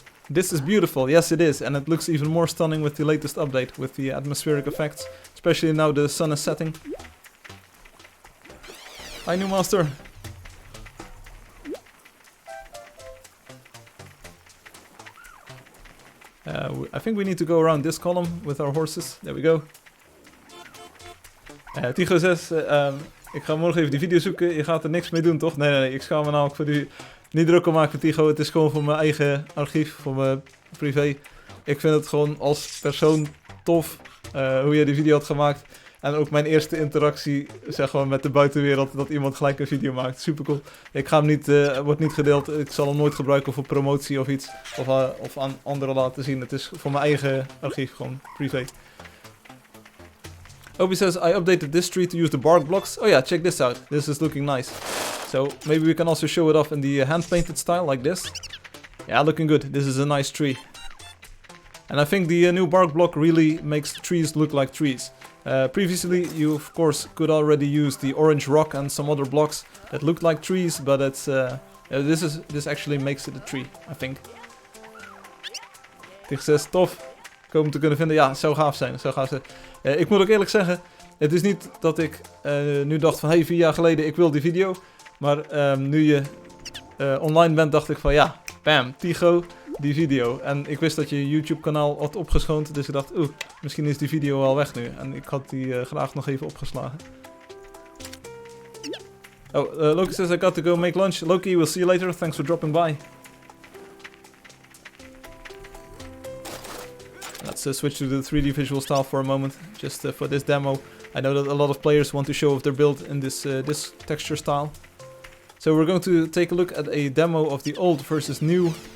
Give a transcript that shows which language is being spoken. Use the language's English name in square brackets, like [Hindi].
[English] This is beautiful, yes it is, and it looks even more stunning with the latest update, with the atmospheric effects, especially now the sun is setting. Hi new master! I think we need to go around this column with our horses, there we go. [Dutch] Tycho 6, ik ga morgen even die video zoeken, je gaat er niks mee doen toch? Nee, ik schaam me namelijk voor die... Niet druk om maken, Tycho. Het is gewoon voor mijn eigen archief, voor mijn privé. Ik vind het gewoon als persoon tof hoe jij die video had gemaakt. En ook mijn eerste interactie, zeg maar, met de buitenwereld, dat iemand gelijk een video maakt. Super cool. Ik ga hem niet, wordt niet gedeeld. Ik zal hem nooit gebruiken voor promotie of iets. Of aan anderen laten zien. Het is voor mijn eigen archief, gewoon privé. [English] Obi says, I updated this tree to use the bark blocks. Oh yeah, check this out. This is looking nice. So maybe we can also show it off in the hand-painted style, like this. Yeah, looking good. This is a nice tree. And I think the new bark block really makes trees look like trees. Previously, you of course could already use the orange rock and some other blocks that looked like trees, but it's this actually makes it a tree, I think. [Dutch] Tig 6, tof. Ik hoop hem te kunnen vinden. Ja, het zou gaaf zijn. Ik moet ook eerlijk zeggen, het is niet dat ik nu dacht van hey, 4 jaar geleden ik wil die video. Maar nu je online bent, dacht ik van ja, bam, Tycho, die video. En ik wist dat je YouTube kanaal had opgeschoond, dus ik dacht, misschien is die video al weg nu. En ik had die graag nog even opgeslagen. [English] Oh, Loki says I got to go make lunch. Loki, we'll see you later. Thanks for dropping by. Let's switch to the 3D visual style for a moment, just for this demo. I know that a lot of players want to show off their build in this texture style. So we're going to take a look at a demo of the old versus new